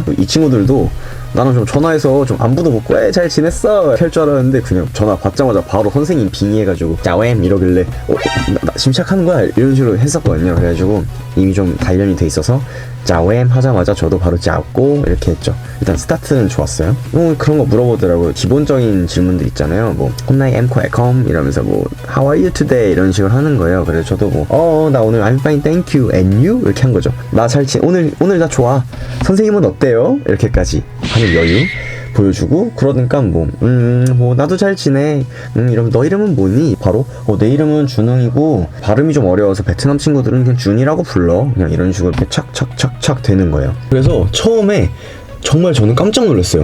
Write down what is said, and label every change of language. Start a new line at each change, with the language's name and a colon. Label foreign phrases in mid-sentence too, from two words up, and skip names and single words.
Korean: 이 친구들도 나는 좀 전화해서 좀 안부도 묻고 잘 지냈어 할 줄 알았는데, 그냥 전화 받자마자 바로 선생님 빙의해가지고 자웸 이러길래 나 지금 시작하는 거야 이런 식으로 했었거든요. 그래가지고 이미 좀 단련이 돼 있어서 자웸 하자마자 저도 바로 잡고 이렇게 했죠. 일단 스타트는 좋았어요. 그런 거 물어보더라고요. 기본적인 질문들 있잖아요.
Vietnamese: 뭐 hôm nay em khỏe không?
Korean: 이러면서 뭐
English: how are you today?
Korean: 이런 식으로 하는 거예요. 그래서 저도 뭐 나 오늘
English: I'm fine thank you and you?
Korean: 이렇게 한 거죠. 오늘 나 좋아. 선생님은 어때요? 이렇게까지 하는 여유 보여주고, 그러니까 뭐 나도 잘 지내. 이러면 너 이름은 뭐니? 바로 내 이름은 준웅이고 발음이 좀 어려워서 베트남 친구들은 그냥 준이라고 불러. 그냥 이런 식으로 착착착착 되는 거예요. 그래서 처음에 정말 저는 깜짝 놀랐어요.